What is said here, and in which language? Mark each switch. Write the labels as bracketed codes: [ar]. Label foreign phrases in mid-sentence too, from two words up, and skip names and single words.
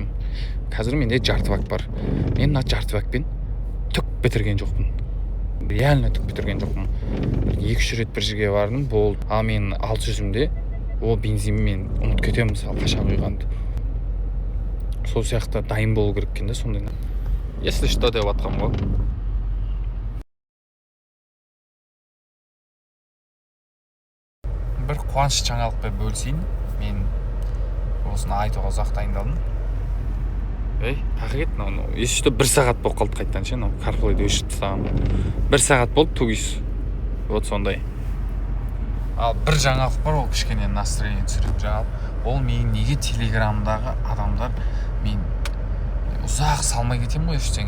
[kk] Қазір менде жарты бак бар. Мен мына жарты бакпен түк бітірген жоқпын. Реально түк бітірген жоқпын. 2-3 рет бір жерге бардым, болды. Ал мен 600-імде ол бензинмен мен ұмытып кетемін мысалы қашан құйғанды. Сол сияқты дайын болу керек екен де сондай. [ru] Если что [kk] деп жатқам ғой. Бір қуаныш жаңалықпен бөлісейін. Мен осыны айтуға ұзақ дайындалдым. Қақет, [ru] если что [kk] 1 сағат болып қалды қайттан ше, CarPlay'ді өшіріп тастағам. 1 сағат болды тугис. Вот сондай. Ал бір жаңалық бар, ол кішкене настроение түсіріп жаңалық. Ол мен неге телеграмдағы адамдар мен ұзақ салмай кетемін ғой ештеңе.